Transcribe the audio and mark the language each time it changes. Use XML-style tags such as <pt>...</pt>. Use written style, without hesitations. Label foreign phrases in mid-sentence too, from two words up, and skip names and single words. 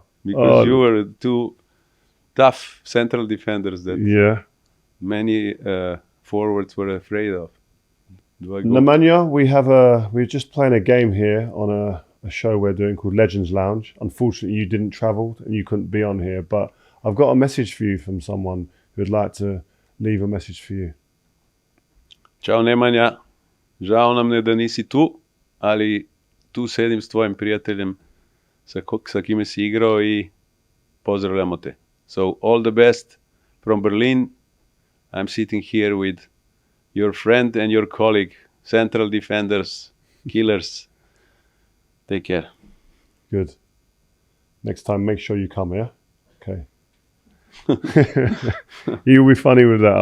<en>Because you were 2 tough central defenders that many forwards were afraid of. Nemanja, we're just playing a game here on a show we're doing called Legends Lounge. Unfortunately, you didn't travel and you couldn't be on here, but I've got a message for you from someone who'd like to leave a message for you.</en> <sr>Ćao Nemanja, žao nam je da nisi tu, ali tu sedim s tvojim prijateljem sa kime si igrao i pozdravljamo te.</sr> <en>So all the best from Berlin. I'm sitting here with your friend and your colleague, central defenders, killers. Take care. Good. Next time, make sure you come, yeah? Okay. He'll be funny with that.</en>